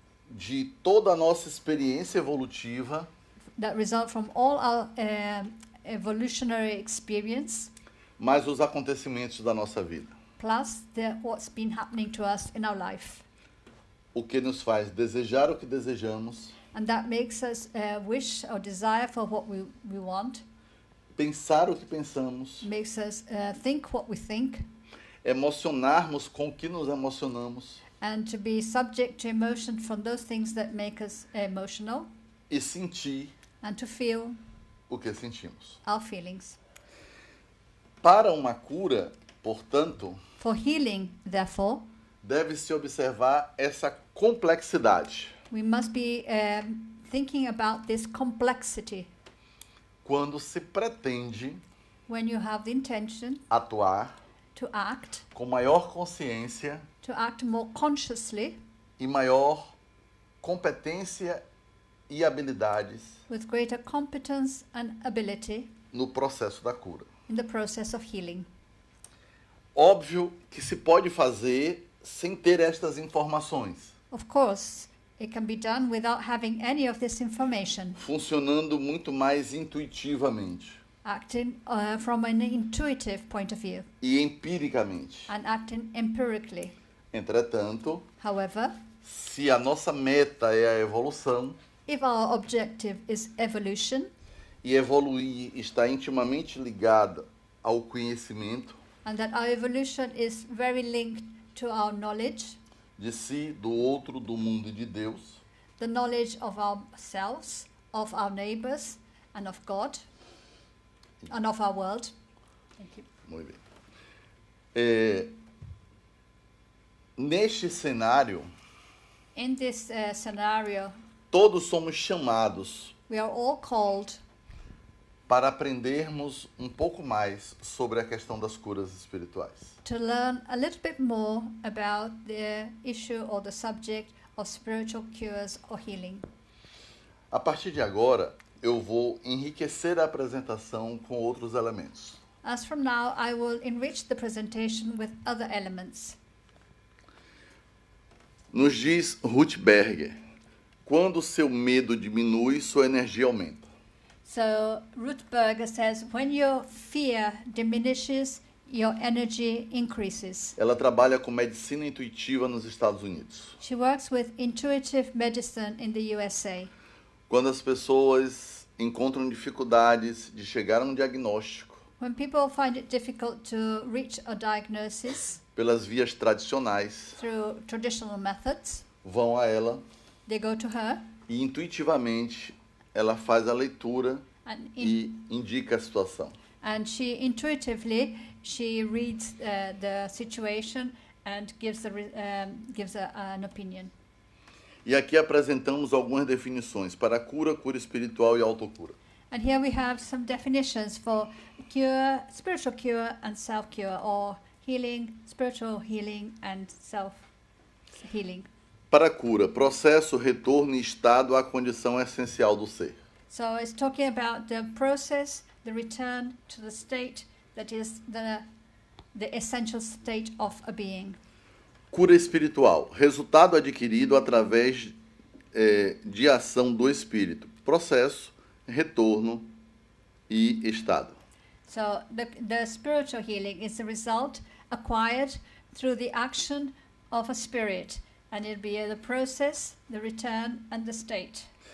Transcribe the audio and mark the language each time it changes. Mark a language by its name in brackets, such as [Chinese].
[Portuguese] de toda a nossa experiência evolutiva [English] that result from all our evolutionary experience [Portuguese] mais os acontecimentos da nossa vida. [English] plus what's been happening to us in our life. [Portuguese] O que nos faz desejar o que desejamos, [English] And that makes us wish or desire for what we want, [Portuguese] pensar o que pensamos, [English] makes us think what we think, [Portuguese] emocionarmos com o que nos emocionamos [English] and to be subject to emotion from those things that make us emotional, [Portuguese] e sentir [English] and to feel [Portuguese] o que sentimos. [English] our feelings. [Portuguese] Para uma cura, portanto, [English] For healing, therefore, [Portuguese] deve-se observar essa complexidade [English] we must be thinking about this complexity [Portuguese] quando se pretende [English] when you have the intention [Portuguese] atuar [English] to act [Portuguese] com maior consciência [English] more consciously [Portuguese] e maior competência e habilidades [English] with greater competence and ability [Portuguese] no processo da cura. [English] in the process of healing. [Portuguese] Óbvio que se pode fazer sem ter estas informações, [English] Of course, it can be done without having any of this information, [Portuguese] funcionando muito mais intuitivamente [English] acting from an intuitive point of view [Portuguese] e empiricamente. [English] and acting empirically. [Portuguese] Entretanto, [English] However, [Portuguese] se a nossa meta é a evolução [English] if our objective is evolution, [Portuguese] e evoluir está intimamente ligada ao conhecimento [English] and that our evolution is very linked to our knowledge, [Portuguese] de si, do outro, do mundo e de Deus, [English] the knowledge of ourselves, of our neighbors, and of God, and of our world. Thank you. [Portuguese] muito bem. Neste cenário, [English] In this scenario, [Portuguese] todos somos chamados [English] we are all called [Portuguese] para aprendermos um pouco mais sobre a questão das curas espirituais. [English] to learn a little bit more about the issue or the subject of spiritual cures or healing. [Portuguese] A partir de agora, eu vou enriquecer a apresentação com outros elementos. [English] As from now, I will enrich the presentation with other elements. [Portuguese] Nos diz Ruth Berger, quando seu medo diminui, sua energia aumenta. [English] So Ruth Berger says, when your fear diminishes, your energy increases. [Portuguese] Ela trabalha com medicina intuitiva nos Estados Unidos. [English] She works with intuitive medicine in the USA. [Portuguese] Quando as pessoas encontram dificuldades de chegar a um diagnóstico [English] When people find it difficult to reach a diagnosis [Portuguese] pelas vias tradicionais, [English] through traditional methods, [Portuguese] vão a ela [English] they go to her [Portuguese] e intuitivamente ela faz a leitura [English] and, [Portuguese] e indica a situação. [English] and she intuitively she reads the situation and gives an opinion. [Portuguese] E aqui apresentamos algumas definições para cura, cura espiritual e autocura. [English] And here we have some definitions for cure, spiritual cure and self-cure, or healing, spiritual healing and self-healing. [Portuguese] Para cura, processo, retorno e estado à condição essencial do ser. [English] So it's talking about the process, the return to the state that is the essential state of a being. [Portuguese] Cura espiritual, resultado adquirido através de ação do espírito. Processo, retorno e estado. [English] So the spiritual healing is the result acquired through the action of a spirit, And it'll be the process, the return, and the state.